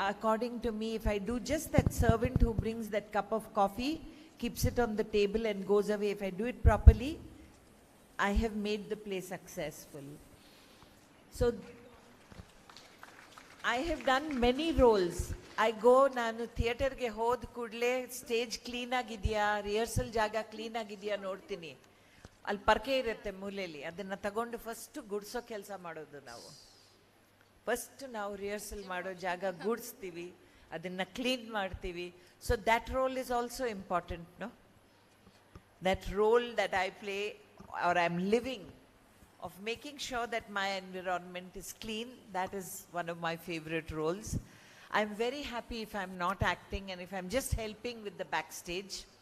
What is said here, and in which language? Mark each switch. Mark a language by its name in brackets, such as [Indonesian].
[English] According to me, if I do just that servant who brings that cup of coffee, keeps it on the table and goes away, if I do it properly, I have made the play successful. So I have done many roles. I go, [Kannada] ನಾನು ಥಿಯೇಟರ್ಗೆ ಹೋದ ಕೂಡಲೇ stage clean ಆಗಿದೆಯಾ, rehearsal ಜಾಗ clean ಆಗಿದೆಯಾ ನೋಡ್ತೀನಿ. ಅಲ್ಲಿ ಪರ್ಕೆ ಇರುತ್ತೆ ಮೂಲೆಯಲ್ಲಿ, ಅದನ್ನು ತಗೊಂಡು ಫಸ್ಟ್ ಗುಡ್ಸೋ ಕೆಲಸ ಮಾಡೋದು ನಾವು. ಫಸ್ಟ್ ನಾವು ರಿಹರ್ಸಲ್ ಮಾಡೋ ಜಾಗ ಗುಡಿಸ್ತೀವಿ, ಅದನ್ನು ಕ್ಲೀನ್ ಮಾಡ್ತೀವಿ. [English] So that role is also important, no? That role that I play or I'm living, of making sure that my environment is clean, that is one of my favorite roles. I'm very happy if I'm not acting and if I'm just helping with the backstage.